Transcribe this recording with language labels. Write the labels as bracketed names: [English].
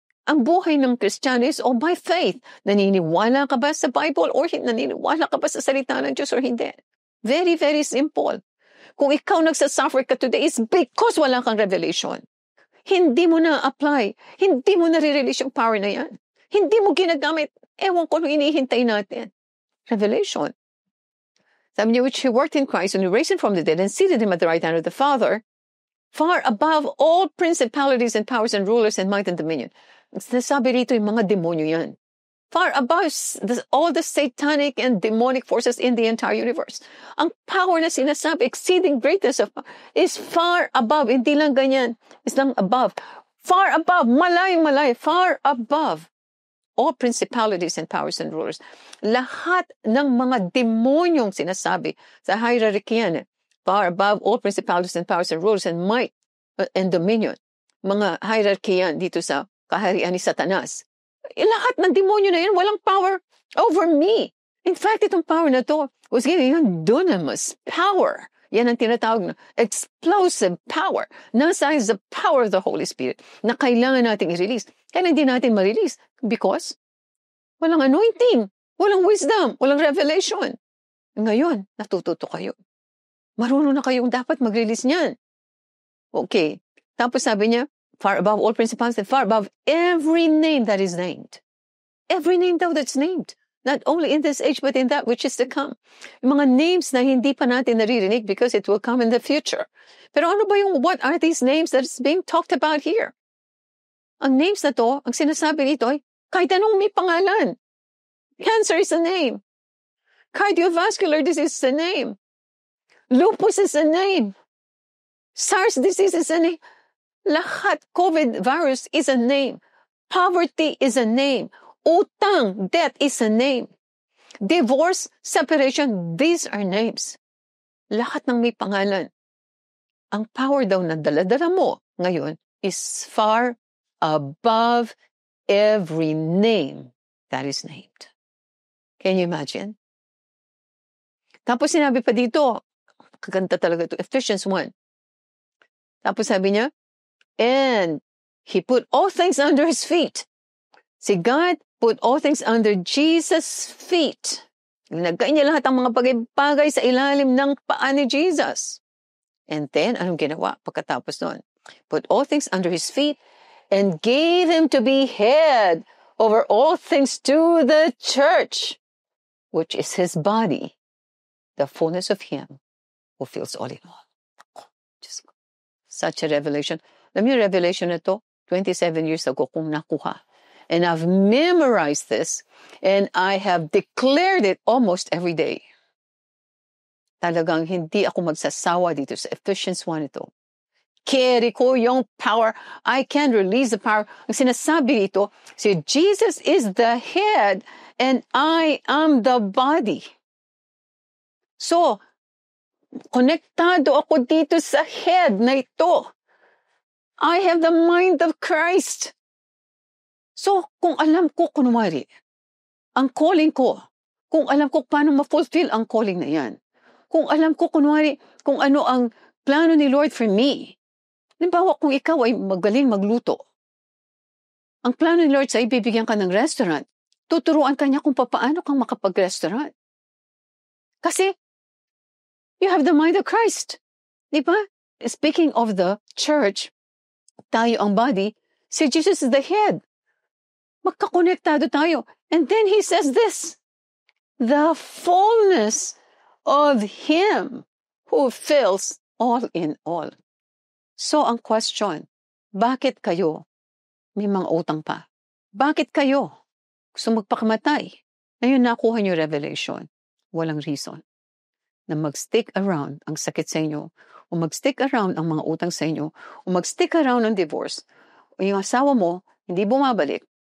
[Filipino] Ang buhay ng Kristiyano [English] is all by faith. [Filipino] Naniniwala ka ba sa Bible or naniniwala ka ba sa salita ng Diyos or hindi? [English] Very, very simple. [Filipino] Kung ikaw nagsasuffer ka today, [English] it's because [Filipino] wala kang revelation. Hindi mo na-apply. Hindi mo na-release yung power na yan. Hindi mo ginagamit. Ewan ko nung inihintay natin. Revelation. Sabi niya, [English] which He worked in Christ and He raised Him from the dead and seated Him at the right hand of the Father, far above all principalities and powers and rulers and might and dominion. [Filipino] Sabi rito yung mga demonyo yan. [English] Far above all the satanic and demonic forces in the entire universe. [Filipino] Ang power na sinasabi, [English] exceeding greatness of power, is far above. [Filipino] Hindi lang ganyan. It's lang above. [English] Far above. [Filipino] Malay. [English] Far above all principalities and powers and rulers. [Filipino] Lahat ng mga demonyong sinasabi sa hierarchy yan. [English] Far above all principalities and powers and rulers and might and dominion. [Filipino] Mga hierarchy yan dito sa kaharian ni Satanas. Lahat ng demonyo na yan, walang power over me. [English] In fact, [Filipino] itong power na to was given yung dunamis power. Yan ang tinatawag na explosive power. Nasa [English] is the power of the Holy Spirit [Filipino] na kailangan natin i-release. Kaya hindi natin ma-release because walang anointing, walang wisdom, walang revelation. Ngayon, natututo kayo. Marunong na kayong dapat mag-release niyan. Okay. Tapos sabi niya, [English] far above all principalities and far above every name that is named. Every name though that's named. Not only in this age, but in that which is to come. [Filipino] Yung mga names na hindi pa natin naririnig because it will come in the future. Pero ano ba yung, [English] what are these names that's being talked about here? [Filipino] Ang names na to, ang sinasabi nito ay, kahit anong may pangalan. [English] Cancer is a name. Cardiovascular disease is a name. Lupus is a name. SARS disease is a name. [Filipino] Lahat, [English] COVID virus is a name. Poverty is a name. [Filipino] Utang, [English] debt is a name. Divorce, separation, these are names. [Filipino] Lahat ng may pangalan. Ang power daw na dala-dala mo ngayon [English] is far above every name that is named. Can you imagine? [Filipino] Tapos sinabi pa dito, kaganda talaga ito, Ephesians 1. [English] Tapos sabi niya, and He put all things under His feet. Si God put all things under Jesus' feet. [Filipino] Nagkain niya lahat ang mga bagay-bagay sa ilalim ng paa ni Jesus. [English] And then, [Filipino] anong ginawa pagkatapos nun? [English] Put all things under His feet and gave Him to be head over all things to the church, which is His body, the fullness of Him who fills all in all. Just such a revelation. [Filipino] Alam niyo, revelation na to, 27 years ago kung nakuha. [English] And I've memorized this, and I have declared it almost every day. [Filipino] Talagang hindi ako magsasawa dito sa Ephesians 1 ito. Carry ko yung power. [English] I can release the power. [Filipino] Ang sinasabi dito, si [English] Jesus is the head, and I am the body. [Filipino] So, konektado ako dito sa head na ito. [English] I have the mind of Christ. [Filipino] So, kung alam ko, kunwari, ang calling ko, kung alam ko paano ma-fulfill ang calling na yan, Kung alam ko, kunwari, kung ano ang plano ni Lord [English] for me. [Filipino] Halimbawa, kung ikaw ay magaling magluto, ang plano ni Lord sa ibibigyan ka ng restaurant, tuturuan ka niya kung paano kang makapag-restaurant. [English] Kasi, you have the mind of Christ. [Filipino] Di ba? [English] Speaking of the church, [Filipino] tayo ang body, si [English] Jesus is the head. [Filipino] Magkakonektado tayo. [English] And then he says this, the fullness of Him who fills all in all. [Filipino] So ang question, bakit kayo may mga utang pa? Bakit kayo gusto magpakamatay? Ngayon nakuha niyo revelation. Walang reason na mag-stick around ang sakit sa inyo, o mag-stick around ang mga utang sa inyo, o mag-stick around ang divorce, o yung asawa mo, hindi bumabalik.